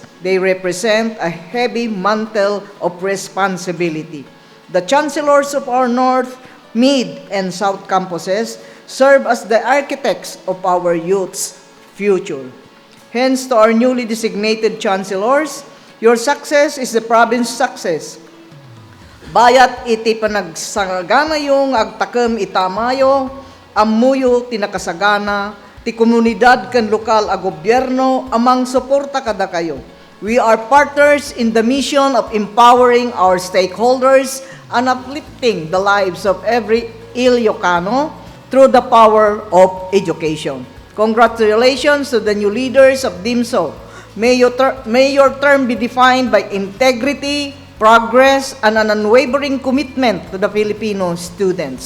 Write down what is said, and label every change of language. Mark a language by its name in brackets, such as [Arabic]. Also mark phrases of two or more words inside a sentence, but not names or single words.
[English] They represent a heavy mantle of responsibility. The chancellors of our North, Mid, and South campuses serve as the architects of our youth's future. Hence, to our newly designated chancellors, your success is the province's success. [Iloko] Bayat iti panagsagana yung agtakam itamayo, amuyo tinakasagana, ti komunidad kan lokal a gobyerno amang suporta kada kayo. [English] We are partners in the mission of empowering our stakeholders and uplifting the lives of every Ilocano through the power of education. Congratulations to the new leaders of DIMSO. May your term be defined by integrity, progress, and an unwavering commitment to the Filipino students.